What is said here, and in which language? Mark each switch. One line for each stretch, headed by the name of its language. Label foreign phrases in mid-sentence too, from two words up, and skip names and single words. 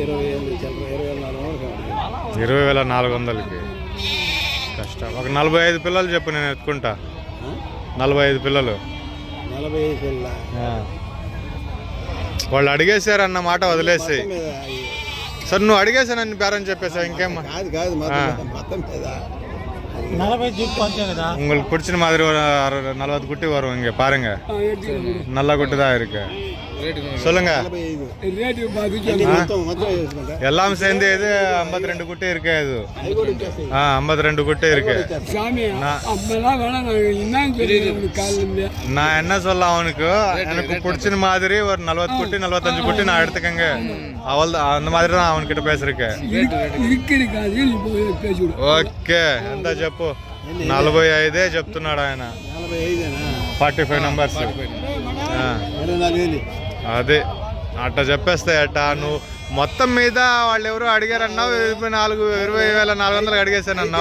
Telugu: 20,400కి కష్టం. ఒక 45 పిల్లలు చెప్పు, నేను ఎత్తుకుంటా. 45 పిల్లలు. 45 పిల్లల వాళ్ళు అడిగేశారన్న మాట వదిలేసి. సార్ నువ్వు అడిగేసానని బేరం చెప్పేసా? ఇంకేం కాదు
Tamil: உங்களுக்கு பிடிச்ச மாதிரி ஒரு 40 குட்டி வரும் இங்க பாருங்க. நல்ல குட்டி தான் இருக்கு. சொல்லுங்க. எல்லாம் சேர்ந்து இது 52 குட்டி இருக்கு. இது 52 குட்டி இருக்கு. நான் என்ன சொல்ல, அவனுக்கு எனக்கு பிடிச்ச மாதிரி ஒரு 40 குட்டி 45 குட்டி நான் எடுத்துக்கங்க. அவள் அந்த மாதிரி தான் அவன்கிட்ட பேசிருக்கேன்.
Telugu: ఓకే, ఎంత చెప్పు? 45 చెప్తున్నాడు ఆయన. 45 నంబర్స్. అదే అట్లా చెప్పేస్తాయి. అట్టా నువ్వు మొత్తం మీద వాళ్ళు ఎవరు అడిగారన్నావు, 20,400 అడిగేసానన్నావు.